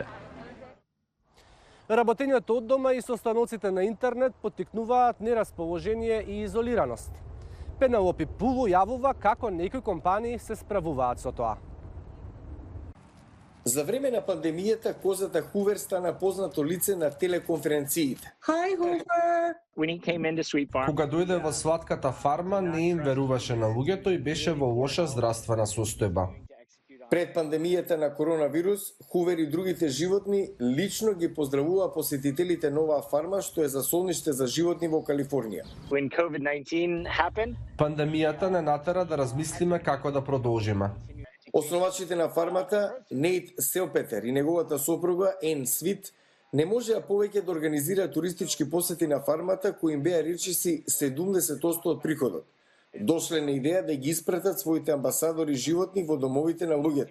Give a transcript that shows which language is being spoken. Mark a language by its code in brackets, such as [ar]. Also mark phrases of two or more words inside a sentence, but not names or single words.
[mk] Работењето од дома и состаноците на интернет поттикнуваат нерасположение и изолираност. Пенелопи Пулу јавува како некои компании се справуваат со тоа. За време на пандемијата, козата Хувер стана познато лице на телеконференциите. [en] Hi, Hoover! When he came into Sweet Farm, [mk] Кога дојде во сладката фарма, не им веруваше на луѓето и беше во лоша здравствена состојба. Пред пандемијата на коронавирус, Хувер и другите животни лично ги поздравува посетителите на оваа фарма, што е засолниште за животни во Калифорнија. [en] when COVID-19 happened, [mk] Пандемијата не натера да размислиме како да продолжиме. Основачите на фармата, Нейт Селпетер и неговата сопруга Ен Свит, не можеа повеќе да организираат туристички посети на фармата, кои им беа речиси 70% од приходот. Дошле на идеја да ги испратат своите амбасадори животни во домовите на луѓето.